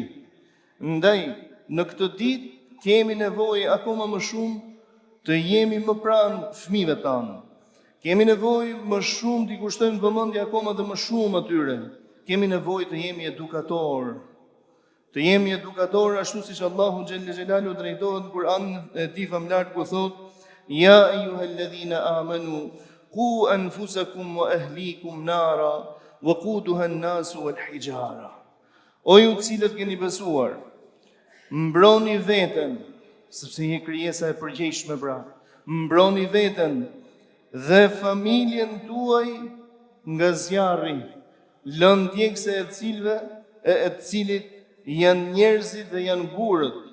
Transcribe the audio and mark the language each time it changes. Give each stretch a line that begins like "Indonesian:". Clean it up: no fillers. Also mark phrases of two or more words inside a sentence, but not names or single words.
Albanian: Ndaj, në këtë ditë kemi nevojë akoma më shumë të jemi më pranë fëmijëve tanë. Kemi nevojë më shumë t'i kushtojmë vëmendje akoma dhe më shumë atyre. Kemi nevojë të jemi edukator. Të jemi edukator ashtu siç Allahu
Arabic: جل جلاله
Albanian: drejtohet në Kur'an e tij famlar ku thotë:
Arabic: "يا أيها الذين آمنوا قوا أنفسكم وأهليكم نارا وقودها الناس والحجارة."
Albanian: O ju cilët keni besuar, mbroni veten, sepse je krijesa e përgjegjshme pra. Mbroni veten dhe familjen tuaj nga zjarri, lëndjekse e cilit janë njerëzit dhe janë burët.